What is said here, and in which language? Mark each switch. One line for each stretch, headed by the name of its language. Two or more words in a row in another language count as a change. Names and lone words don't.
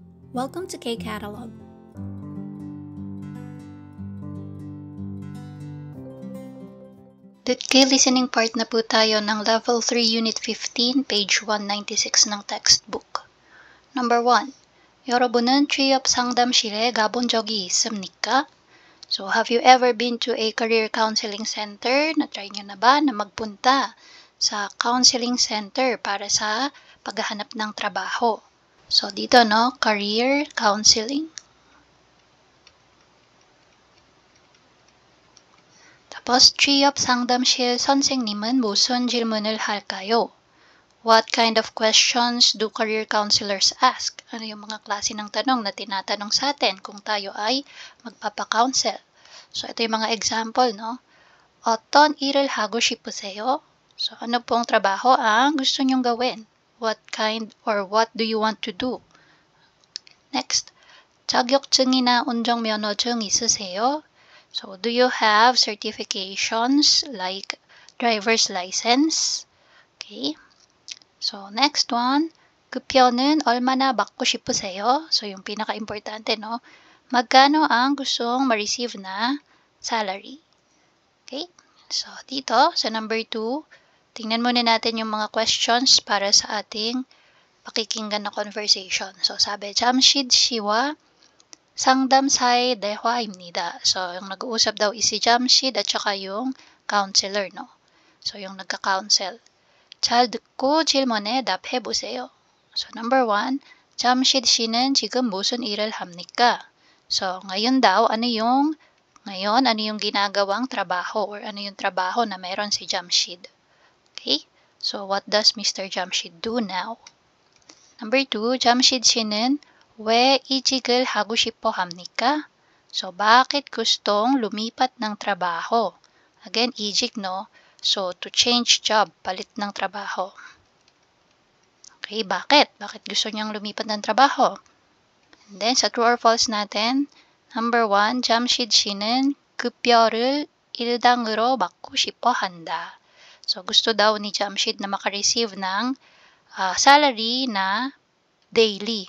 English: Welcome to K-Catalog. K listening part
Filipino: na po tayo ng Level 3 Unit 15, page 196 ng textbook.
English: Number 1.
Korean: 여러분은 취업 상담실에 가본 적이 있습니까?
English: So, have you ever been to a career counseling center?
Filipino: Na-try nyo na ba na magpunta sa
English: counseling center
Filipino: para sa paghahanap ng trabaho? So, dito, no?
English: Career counseling.
Filipino: Tapos,
Korean: 취업 상담실 선생님은 무슨 질문을 할까요?
English: What kind of questions do career counselors ask?
Filipino: Ano yung mga klase ng tanong na tinatanong sa atin kung tayo ay magpapa-counsel? So, ito yung mga example, no?
Korean: 어떤 일을 하고 싶으세요?
Filipino: So, ano pong trabaho ang gusto nyong gawin?
English: What kind or what do you want to do? Next,
Korean: 자격증이나 운전면허증 있으세요?
English: So, do you have certifications like driver's license? Okay. So, next one,
Korean: 급여는 얼마나 받고 싶으세요?
Filipino: So, yung pinaka-importante, no? Magkano ang gustong ma-receive na salary?
English: Okay.
Filipino: So, dito, sa
English: number 2,
Filipino: tingnan muna natin yung mga questions para sa ating pakikinggan na conversation. So, sabi,
Korean: 잠실 씨와 상담사의 대화입니다.
Filipino: So, yung nag-uusap daw is si Jamshid at saka yung counselor, no? So, yung nagka-counsel.
Korean: 잘 듣고 질문에 답해보세요.
English: So, number 1,
Korean: 잠실 씨는 지금 무슨 일을 합니까?
Filipino: So, ngayon ano yung ginagawang trabaho or ano yung trabaho na meron si Jamshid?
English: Okay? So, what does Mr. Jamshid do now? Number 2,
Korean: 잠실 씨는 왜 이직을 하고 싶어 합니까?
Filipino: So, bakit gustong lumipat ng trabaho?
English: Again,
Korean: 이직,
English: no? So, to change job,
Filipino: palit ng trabaho. Okay, bakit? Bakit gusto niyang lumipat ng trabaho?
English: And then,
Filipino: sa
English: true or false
Filipino: natin,
English: number 1,
Korean: 잠실 씨는 급여를 일당으로 받고 싶어 한다.
Filipino: So, gusto daw ni Jamshid na makareceive ng salary na daily.